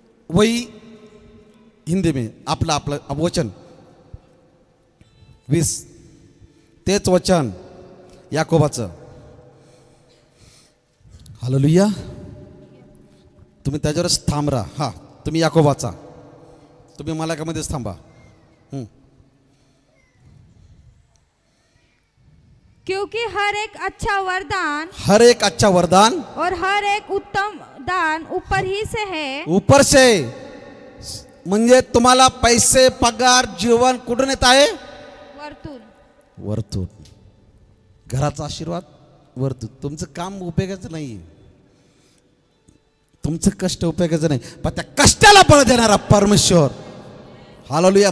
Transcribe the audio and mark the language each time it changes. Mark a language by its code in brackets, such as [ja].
[hi] वही हिंदी में [mr] आपलं वचन 20, तेच वचन याकोबाचं. हालेलुया. तुम्ही त्याच्यावरच थांब राहा. हा, तुम्ही याकोबाचा, तुम्ही मलाकामध्येच थांबा. [hi] क्योंकि हर एक अच्छा वरदान और हर एक उत्तम दान ऊपर ही से है. [mr] ऊपर से म्हणजे तुम्हाला पैसे, पगार, जीवन कुठून येत आहे? वरतून. घराचा आशीर्वाद वरतून. तुमचं काम उपयोगाचं नाही, तुमचं कष्ट उपयोगाचं नाही, पण त्या कष्टाला बळ देणारा परमेश्वर. हालेलुया.